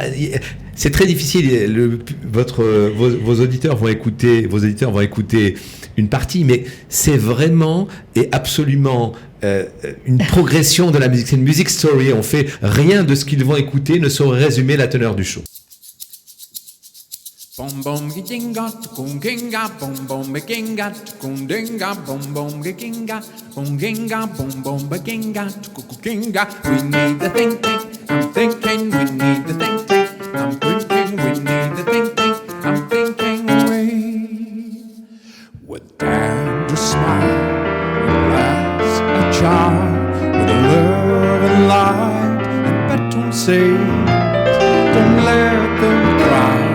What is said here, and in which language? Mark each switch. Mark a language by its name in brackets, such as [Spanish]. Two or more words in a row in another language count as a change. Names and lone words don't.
[French] C'est très difficile. Vos auditeurs vont écouter une partie, mais c'est vraiment et absolument une progression de la musique. C'est une [English] music story. [French] On fait rien de ce qu'ils vont écouter ne saurait résumer la teneur du show. Bom bom giginga tukunginga bom bom beginga tukundinga bom bom giginga bom bom beginga tukukinga. [English] We need the thinking, I'm thinking. We need the thinking, I'm thinking. We need the thinking, I'm thinking. Away with time to smile, with glass a child, with love and light, and but don't say, don't let them cry.